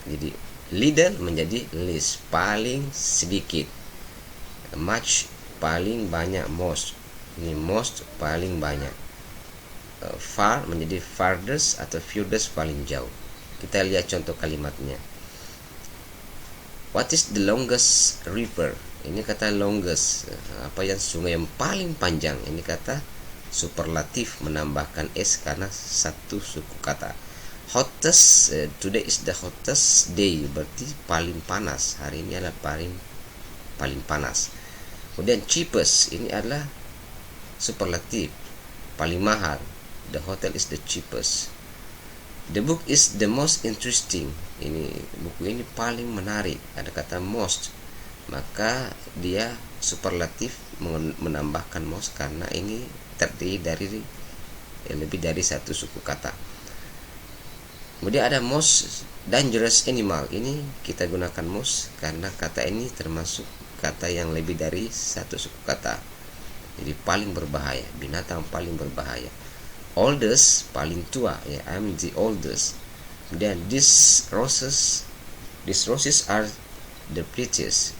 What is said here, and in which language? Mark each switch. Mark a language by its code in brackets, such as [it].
[id] Jadi little menjadi least, paling sedikit. Much, paling banyak. Most, ini most, paling banyak. Far menjadi farthest atau furthest, paling jauh. Kita lihat contoh kalimatnya. [en] What is the longest river? [id] Ini kata longest, apa yang sungai yang paling panjang. Ini kata superlatif, menambahkan s karena satu suku kata. [en] Hottest, today is the hottest day, [id] berarti paling panas. Hari ini adalah paling panas. Kemudian cheapest, ini adalah superlatif, paling mahal. [en] The hotel is the cheapest. The book is the most interesting. [id] Ini buku ini paling menarik. Ada kata most, maka dia superlatif menambahkan most karena ini terdiri dari lebih dari satu suku kata. Kemudian ada most dangerous animal. Ini kita gunakan most karena kata ini termasuk kata yang lebih dari satu suku kata. Jadi paling berbahaya, binatang paling berbahaya. [en] Oldest, [id] paling tua, ya, [en] I'm the oldest. [id] Kemudian [en] these roses are the prettiest.